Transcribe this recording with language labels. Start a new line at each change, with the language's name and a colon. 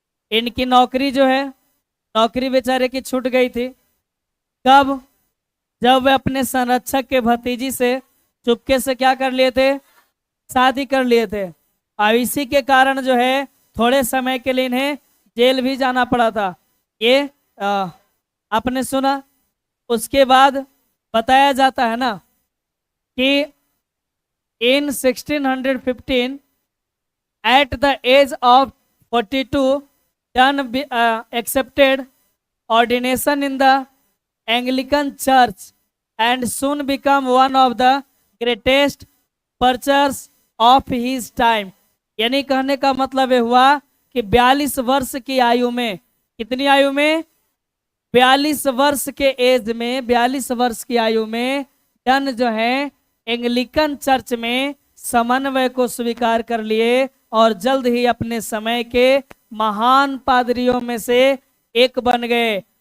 Hindi: इनकी नौकरी जो है, नौकरी बेचारे की छूट गई थी। कब? जब वे अपने संरक्षक के भतीजी से चुपके से क्या कर लिए थे? शादी कर लिए थे। और इसी के कारण जो है थोड़े समय के लिए इन्हें जेल भी जाना पड़ा था। ये आपने सुना। उसके बाद बताया जाता है ना कि इन
English: 1615 at the age of 42 Dunn accepted ordination in the Anglican Church and soon become one of the greatest preachers of his time।
Hindi: यानी कहने का मतलब ये हुआ कि 42 वर्ष की आयु में, कितनी आयु में? 42 वर्ष के एज में, 42 वर्ष की आयु में डन जो है एंग्लिकन चर्च में समन्वय को स्वीकार कर लिए और जल्द ही अपने समय के महान पादरियों में से एक बन गए।